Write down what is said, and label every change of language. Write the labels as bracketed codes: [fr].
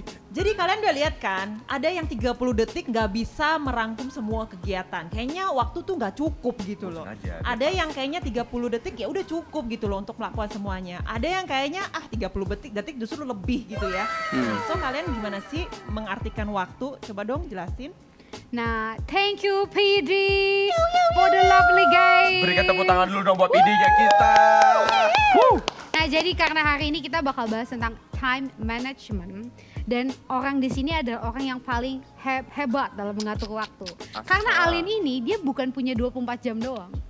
[id] Jadi kalian udah lihat kan, ada yang 30 detik nggak bisa merangkum semua kegiatan. Kayaknya waktu tuh nggak cukup gitu loh. Sengaja, Ada yang kayaknya 30 detik ya udah cukup gitu loh untuk melakukan semuanya. Ada yang kayaknya 30 detik justru lebih gitu ya. So kalian gimana sih mengartikan waktu? Coba dong jelasin. [en] Nah, thank you PD for the lovely guys. [id] Berikan tepuk tangan dulu dong buat idenya kita. Nah, jadi karena hari ini kita bakal bahas tentang time management dan orang di sini adalah orang yang paling hebat dalam mengatur waktu. Karena Alin ini dia bukan punya 24 jam doang.